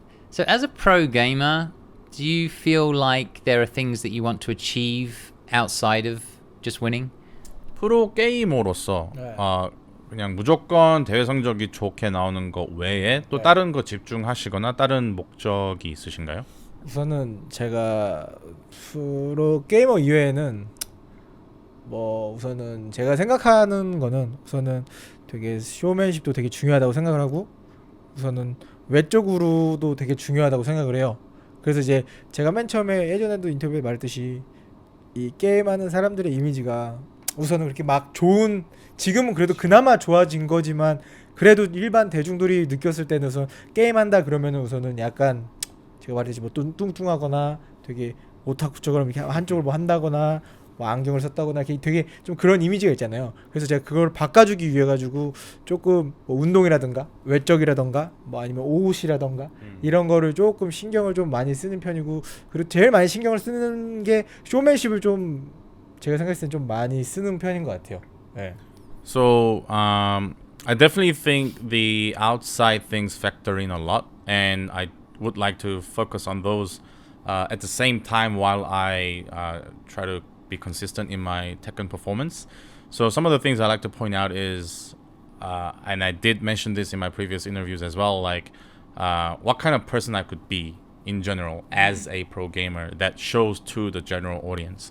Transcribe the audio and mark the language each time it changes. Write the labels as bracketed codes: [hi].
[en] So as a pro gamer, do you feel like there are things that you want to achieve outside of just winning? [ko] 프로 게이머로서 네. 그냥 무조건 대회 성적이 좋게 나오는 것 외에 또 네. 다른 거 집중하시거나 다른 목적이 있으신가요? 우선은 제가 프로 게이머 이외에는 뭐 우선은 제가 생각하는 거는 우선은 되게 쇼맨십도 되게 중요하다고 생각을 하고 우선은 외적으로도 되게 중요하다고 생각을 해요. 그래서 이제 제가 맨 처음에 예전에도 인터뷰에 말했듯이 이 게임하는 사람들의 이미지가 우선은 그렇게 막 좋은 지금은 그래도 그나마 좋아진 거지만 그래도 일반 대중들이 느꼈을 때는 우선 게임한다 그러면은 우선은 약간 제가 말했지 뭐 뚱뚱하거나 되게 오타쿠처럼 이렇게 한쪽을 뭐 한다거나 뭐 안경을 썼다거나 되게 좀 그런 이미지가 있잖아요. 그래서 제가 그걸 바꿔주기 위해 가지고 조금 뭐 운동이라든가 외적이라든가 뭐 아니면 옷이라든가 이런 거를 조금 신경을 좀 많이 쓰는 편이고 그리고 제일 많이 신경을 쓰는 게 쇼맨십을 좀 제가 생각했을 땐 좀 많이 쓰는 편인 것 같아요. 네. [en] So I definitely think the outside things factor in a lot, and I would like to focus on those at the same time while I try to be consistent in my Tekken performance. So some of the things I like to point out is, and I did mention this in my previous interviews as well, like what kind of person I could be in general as a pro gamer that shows to the general audience.